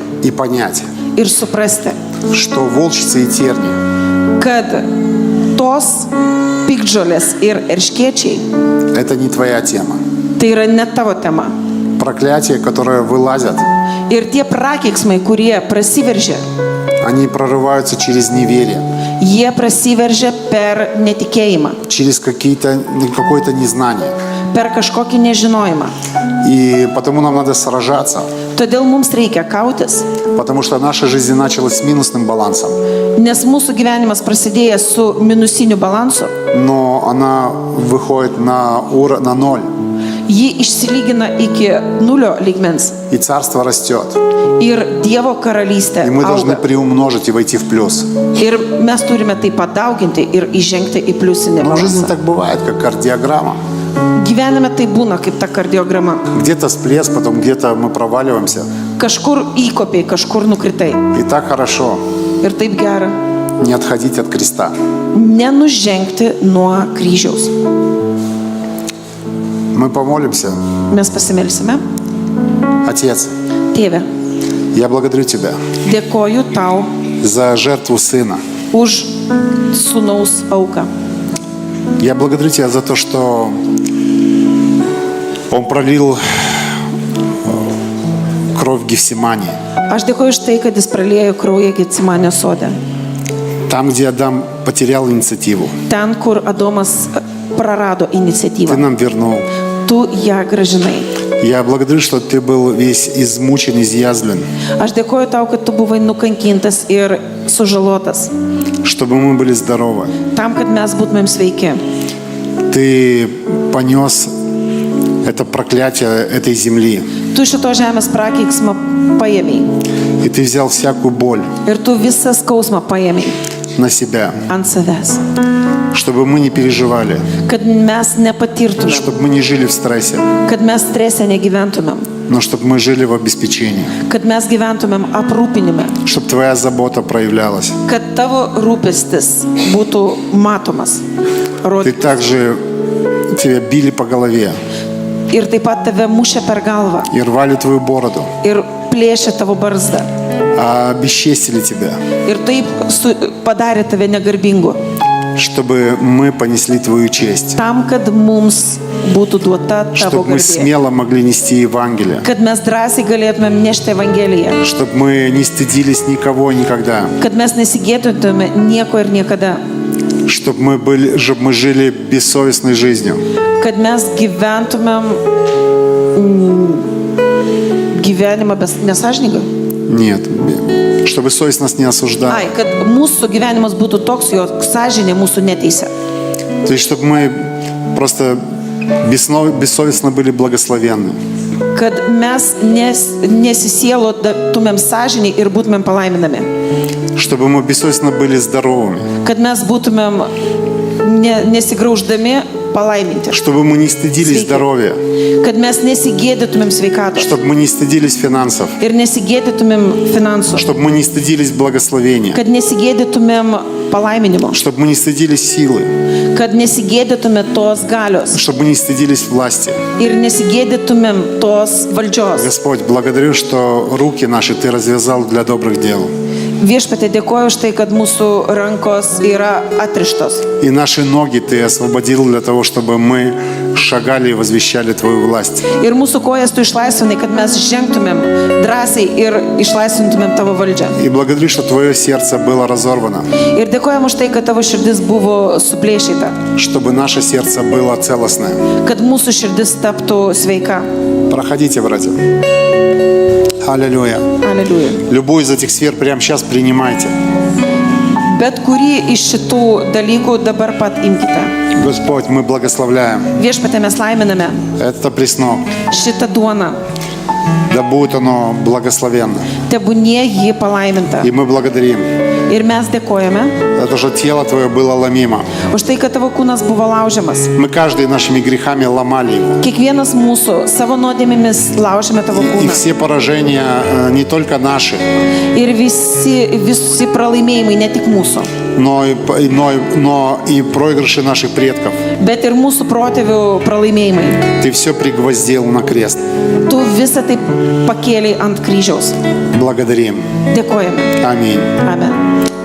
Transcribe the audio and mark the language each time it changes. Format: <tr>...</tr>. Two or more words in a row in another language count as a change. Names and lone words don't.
<ru>и понять,</ru> <lt>ir suprasti,</lt> <ru>что волчицы и терни</ru> <lt>kad tos piktžolės ir erškėčiai –</lt> <ru>это не твоя тема.</ru> <lt>tai yra ne tavo tema.</lt> <ru>Проклятия, которые вылазят,</ru> <lt>Ir tie prakeiksmai, kurie prasiveržia,</lt> <ru>они прорываются через неверие,</ru> <lt>jie prasiveržia per netikėjimą,</lt> <ru>через какое-то незнание.</ru> <lt>per kažkokį nežinojimą.</lt> <ru>И потому нам надо сражаться,</ru> <lt>Todėl mums reikia kautis,</lt> <ru>потому что наша жизнь началась с минусным балансом,</ru> <lt>nes mūsų gyvenimas prasidėjęs su minusiniu balansu,</lt> <ru>но она выходит на ноль,</ru> <lt>ji išsilygina iki nulio lygmens.</lt> <ru>и царство растет.</ru> <lt>Ir Dievo karalystė</lt> <ru>И мы должны</ru> <lt>auga.</lt> <ru>приумножить и войти в плюс.</ru> <lt>Ir mes turime tai padauginti ir įžengti į pliusinį</lt> <ru>Но в жизни</ru> <lt>balansą.</lt> <ru>так бывает, как кардиограмма.</ru> <lt>Gyvenime tai būna kaip ta kardiograma.</lt> <ru>Где-то всплеск, потом где-то мы проваливаемся.</ru> <lt>Kažkur įkopiai, kažkur nukritai.</lt> <ru>И так хорошо</ru> <lt>Ir taip gera</lt> <ru>не отходить от креста.</ru> <lt>nenužengti nuo kryžiaus.</lt> <ru>Мы помолимся.</ru> <lt>Mes pasimelsime.</lt> <ru>Отец,</ru> <lt>Tėve,</lt> <ru>я благодарю Тебя</ru> <lt>dėkoju tau</lt> <ru>за жертву Сына.</ru> <lt>už sūnaus auką.</lt> <ru>Я благодарю Тебя за то, что Он пролил кровь в Гефсимании.</ru> <lt>Aš dėkoju už tai, kad jis praliejo kraują Getsemanės sode.</lt> <ru>Там, где Адам потерял инициативу,</ru> <lt>Ten, kur Adomas prarado</lt> <ru>Ты</ru> <lt>iniciatyvą.</lt> <ru>нам вернул.</ru> <lt>Tu ją gražinai.</lt> <ru>Я благодарю, что Ты был весь измучен, изъязвлен,</ru> <lt>Aš dėkoju tau, kad tu buvai nukankintas ir sužalotas.</lt> <ru>чтобы мы были здоровы.</ru> <lt>Tam, kad mes būtumėm sveiki.</lt> <ru>Ты понес это проклятие этой земли.</ru> <lt>Tu šito žemės prakeiksmą paėmėjai.</lt> <ru>И Ты взял всякую боль</ru> <lt>Ir tu visą skausmą paėmėjai</lt> <ru>на себя,</ru> <lt>ant savęs.</lt> <ru>чтобы мы не переживали,</ru> <lt>Kad mes nepatirtumėm.</lt> <ru>чтобы мы не жили в стрессе,</ru> <lt>Kad mes stresę negyventumėm.</lt> <ru>но чтобы мы жили в обеспечении,</ru> <lt>Kad mes gyventumėm aprūpinime.</lt> <ru>чтобы Твоя забота проявлялась.</ru> <lt>Kad tavo rūpestis būtų matomas.</lt> <ru>Ты также, Тебя били по голове</ru> <lt>Ir taip pat tave mušė per galvą.</lt> <ru>и рвали Твою бороду,</ru> <lt>Ir plėšė tavo barzdą.</lt> <ru>обесчестили Тебя,</ru> <lt>Ir taip padarė tave negarbingu.</lt> <ru>чтобы мы понесли Твою честь,</ru> <lt>Tam, kad mums būtų duota tavo</lt> <ru>чтобы мы</ru> <lt>garbė.</lt> <ru>смело могли нести Евангелие,</ru> <lt>Kad mes drąsiai galėtumėm nešti Evangeliją.</lt> <ru>чтобы мы не стыдились никого никогда,</ru> <lt>Kad mes nesigėdytume nieko ir niekada.</lt> <ru>чтобы мы жили бессовестной жизнью,</ru> <lt>Kad mes gyventumėm gyvenimą nesažiningai.</lt> <ru>нет, чтобы совесть нас не осуждала,</ru> <lt>Ai, kad mūsų gyvenimas būtų toks, jog sąžinė mūsų neteisia.</lt> <ru>то есть чтобы мы просто бессовестно были благословенны,</ru> <lt>Kad mes nesisielotumėm sąžinį ir būtumėm palaiminami.</lt> <ru>чтобы мы бессовестно были здоровыми,</ru> <lt>Kad mes būtumėm nesigrauždami palaiminti.</lt> <ru>чтобы мы не стыдились</ru> <lt>Sveiki.</lt> <ru>здоровья,</ru> <lt>Kad mes nesigėdytumėm sveikatos.</lt> <ru>чтобы мы не стыдились финансов,</ru> <lt>Ir nesigėdytumėm finansų.</lt> <ru>чтобы мы не стыдились благословения,</ru> <lt>Kad nesigėdytumėm palaiminimo,</lt> <ru>чтобы мы не стыдились силы,</ru> <lt>kad nesigėdytume tos galios</lt> <ru>чтобы мы не стыдились власти.</ru> <lt>ir nesigėdytumėm tos valdžios.</lt> <ru>Господь, благодарю, что руки наши Ты развязал для добрых дел.</ru> <lt>Viešpatie, dėkoju už tai, kad mūsų rankos yra atrištos.</lt> <ru>И наши ноги Ты освободил для того, чтобы мы шагали и возвещали Твою власть.</ru> <lt>Ir mūsų kojas tu išlaisvinai, kad mes žengtumėm drąsiai ir išlaisvintumėm tavo valdžią.</lt> <ru>И благодарю, что Твое сердце было разорвано,</ru> <lt>Ir dėkojam už tai, kad tavo širdis buvo suplėšyta,</lt> <ru>чтобы наше сердце было целостное.</ru> <lt>kad mūsų širdis taptų sveika.</lt> <ru>Проходите, братья. Аллилуйя.</ru> <lt>Aleliuja.</lt> <ru>Любую из этих сфер прямо сейчас принимайте.</ru> <lt>Bet kurį iš šitų dalykų dabar pat imkite.</lt> <ru>Господь, мы благословляем</ru> <lt>Viešpatie, mes laiminame</lt> <ru>это пресно.</ru> <lt>šitą duoną.</lt> <ru>Да будет оно благословенно.</ru> <lt>Tebūnie ji palaiminta.</lt> <ru>И мы благодарим.</ru> <lt>Ir mes dėkojame</lt> <ru>Это же тело Твое было ломимо.</ru> <lt>už tai, kad tavo kūnas buvo laužiamas.</lt> <ru>Мы каждый нашими грехами ломали его.</ru> <lt>Kiekvienas mūsų savo nuodėmėmis laužėme tavo</lt> <ru>И</ru> <lt>kūną.</lt> <ru>все поражения не только наши,</ru> <lt>Ir visi pralaimėjimai, ne tik mūsų,</lt> <ru>но и проигрыши наших предков.</ru> <lt>bet ir mūsų protėvių pralaimėjimai.</lt> <ru>Ты все пригвоздил на крест.</ru> <lt>Tu visą tai pakėlei ant kryžiaus.</lt> <ru>Благодарим.</ru> <lt>Dėkojame.</lt> <ru>Аминь.</ru> <lt>Amen.</lt>